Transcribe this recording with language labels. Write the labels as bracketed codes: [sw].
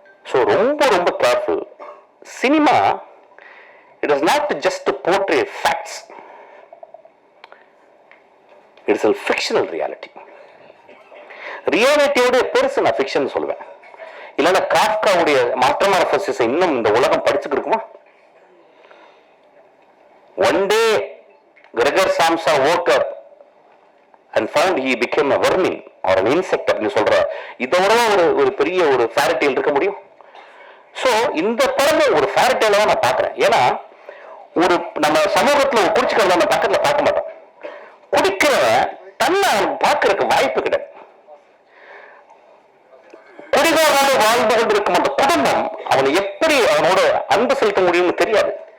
[ta] So ரொம்ப ரொம்ப careful. Cinema it is not just portray facts, it's [en] a fictional reality. [ta] ரியாலிட்டியோட பெருசு நான் fiction சொல்லுவேன். இல்லைன்னா காஃப்காவுடைய மெட்டமார்ஃபசிஸ் இன்னும் இந்த உலகம் படிச்சுட்டு இருக்குமா? [en] One day Gregor Samsa woke up and found he became a vermin or an insect [ta] அப்படின்னு சொல்ற இதோட ஒரு பெரிய ஒரு ஃபேரி டேல் இருக்க முடியும்? ஸோ இந்த படம் ஒரு ஃபேரி டேல தான் நான் பார்க்குறேன். ஏன்னா ஒரு நம்ம சமூகத்தில் குடிச்சுக்கிறத நம்ம பக்கத்துல பார்க்க மாட்டோம். குடிக்கிறவன் தன்னை பார்க்கறதுக்கு வாய்ப்பு கிடையாது. குடிகாரனோடு வாழ்ந்து கொண்டிருக்கும் அந்த குடும்பம் அவனை எப்படி அவனோட அன்பு செலுத்த முடியும்னு தெரியாது.